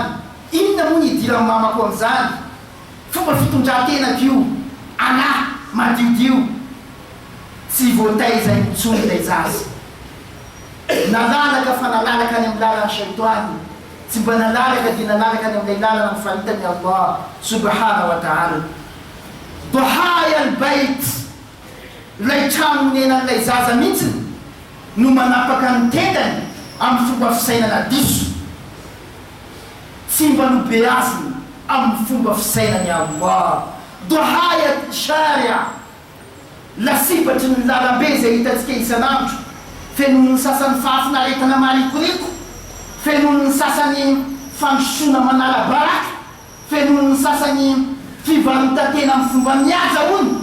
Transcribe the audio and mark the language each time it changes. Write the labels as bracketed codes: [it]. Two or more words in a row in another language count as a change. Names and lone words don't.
[mg] Inona moa ny idiran'ny mamako amin'izany? Fomba fitondran-tenako io, anahy madiodio, tsy voataiza intsony ilay zaza. Nalalaka fa nalalaka any amin'ny lalany shaitoany, tsy mba nalalaka dia nalalaka any amin'ilay lalana mifaritany Allah [ar] subhanahu wa ta'ala. ضحايا البيت, [mg] ilay trano nenan'ilay zaza mihitsiny no manapaka ny tendany amin'ny fomba fisainana diso, tsy mba nobeaziny amin'ny fomba fisainany Allah. [ar] ضحايا الشارع, [mg] lasibatry ny lalambe zay hitantsika isanandro, fenon'ny sasany fahafinaretana marikoriko, fenon'ny sasany fandrosoana manara-baraka, fenon'ny sasany fivarotan-tena amin'ny fomba mihaja hono.